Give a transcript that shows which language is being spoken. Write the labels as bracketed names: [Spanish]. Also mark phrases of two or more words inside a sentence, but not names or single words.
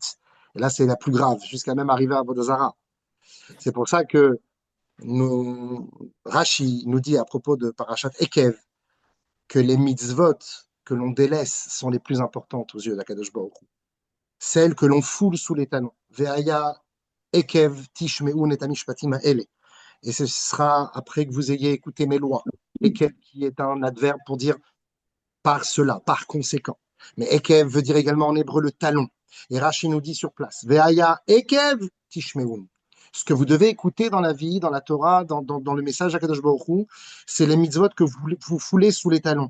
[French] Et là, c'est la plus grave, jusqu'à même arriver à Avodazara. C'est pour ça que Rashi nous dit à propos de Parashat Ekev que les mitzvot que l'on délaisse sont les plus importantes aux yeux d'Akadosh Baruch Hu. Celles que l'on foule sous les talons. [Hebrew] והיה עקב תשמעון את המשפטים האלה. [French] Et ce sera après que vous ayez écouté mes lois. Ekev qui est un adverbe pour dire par cela, par conséquent. Mais Ekev veut dire également en hébreu le talon. Et Rashi nous dit sur place, [Hebrew] והיה עקב תשמעון. [French] Ce que vous devez écouter dans la vie, dans la Torah, dans le message d'Akadosh Baruch Hu, c'est les mitzvot que vous foulez sous les talons.